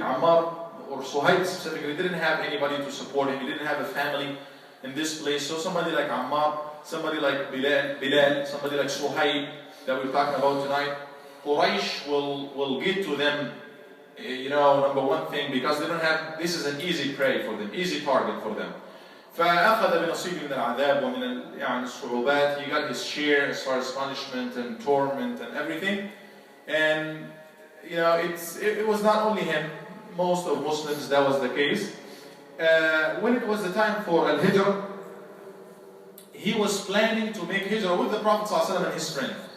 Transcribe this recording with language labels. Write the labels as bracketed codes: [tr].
[en] Ammar, or Sohaib specifically, didn't have anybody to support him. He didn't have a family in this place. So somebody like Ammar somebody like Bilal, somebody like Sohaib that we're talking about tonight, Quraysh will get to them, number one thing, because they don't have, this is an easy prey for them, easy target for them. [ar] فأخذ بنصيب من العذاب ومن الصعوبات. [en] He got his share as far as punishment and torment and everything. And it was not only him, most of Muslims that was the case. When it was the time for Al-Hijrah, he was planning to make Hijrah with the Prophet ﷺ and his friend.